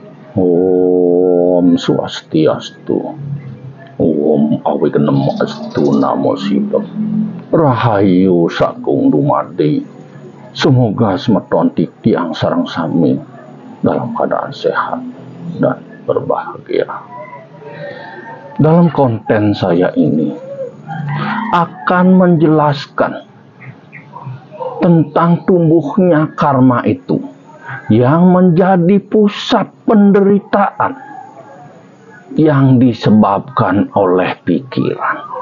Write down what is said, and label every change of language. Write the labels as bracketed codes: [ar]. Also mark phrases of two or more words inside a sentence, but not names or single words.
[ban] Om Swastiastu. [sa] Om Awikenemastu Namo Sidam. [ban] Rahayu Sakung Dumadi. [id] Semoga [ban] semeton titiang sareng sami [id] dalam keadaan sehat dan berbahagia. Dalam konten saya ini akan menjelaskan tentang tumbuhnya karma itu yang menjadi pusat penderitaan yang disebabkan oleh pikiran.